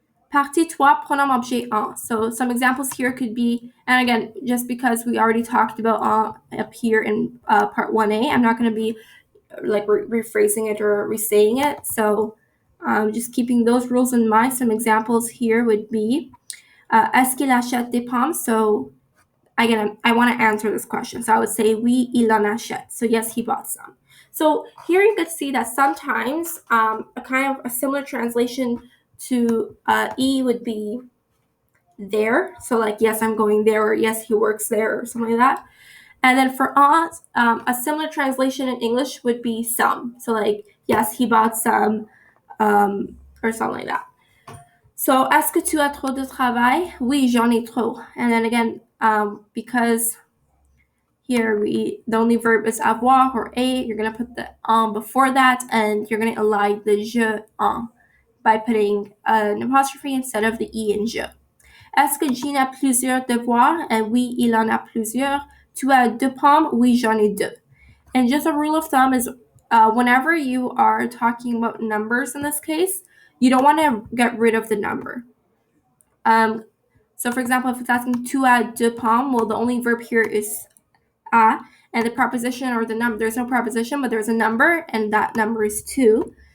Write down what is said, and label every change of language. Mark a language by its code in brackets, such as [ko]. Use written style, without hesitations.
[fr] Partie 3, pronom objet en. [en] So some examples here could be, and again, just because we already talked about en up here in part 1a, I'm not going to be like rephrasing it or re-saying it. So just keeping those rules in mind. Some examples here would be, [fr] est-ce qu'il achète des pommes? [en] So again, I want to answer this question. So I would say, [fr] oui, il en achète. [en] So yes, he bought some. So here you could see that sometimes a kind of a similar translation to E would be there. So like, yes, I'm going there, or yes, he works there, or something like that. And then for us, a similar translation in English would be some. So like, yes, he bought some, or something like that. [fr] So, est-ce que tu as trop de travail? Oui, j'en ai trop. [en] And then again, because here the only verb is avoir or a, you're going to put the before that, and you're going to ally the je by putting an apostrophe instead of the e in je. [fr] Est-ce que Jean a plusieurs devoirs? And oui, il en a plusieurs. Tu as deux pommes? Oui, j'en ai deux. [en] And just a rule of thumb is whenever you are talking about numbers in this case, you don't want to get rid of the number. So for example, if it's asking [fr] tu as deux pommes, [en] well, the only verb here is a, and the preposition or the number, there's no preposition, but there's a number, and that number is two.